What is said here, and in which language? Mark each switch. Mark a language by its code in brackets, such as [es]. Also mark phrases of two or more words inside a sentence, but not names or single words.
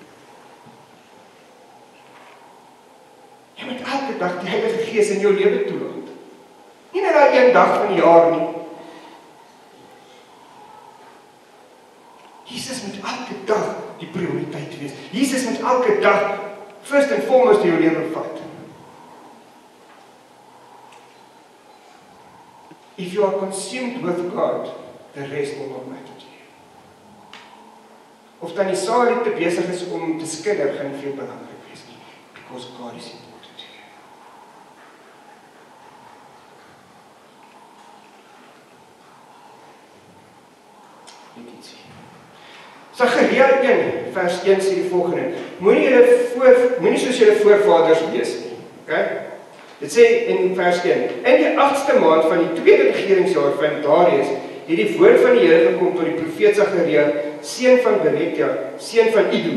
[af] Jy moet elke dag die Heilige Gees in jou lewe toelaat. Nie net daai een dag van die jaar nie. Jesus moet elke dag die prioriteit wees. Jesus moet elke dag [en] first and foremost [af] in jou lewe vat. [en] If you are consumed with God, the rest will not matter to you. [af] Of Tannie Sally te besig is om te skidder, gaan nie veel belangrik wees nie. [en] Because God is important to you. [af] Net iets sê. Sagaria 1 vers 1 sê die volgende: Moenie soos julle voorvaders wees nie. Okay? Dit sê in vers 1: In die 8ste maand van die 2de regeringsjaar van Darius het die woord van die Here gekom tot die profeet Sagaria, seun van Berekia, seun van Iddo.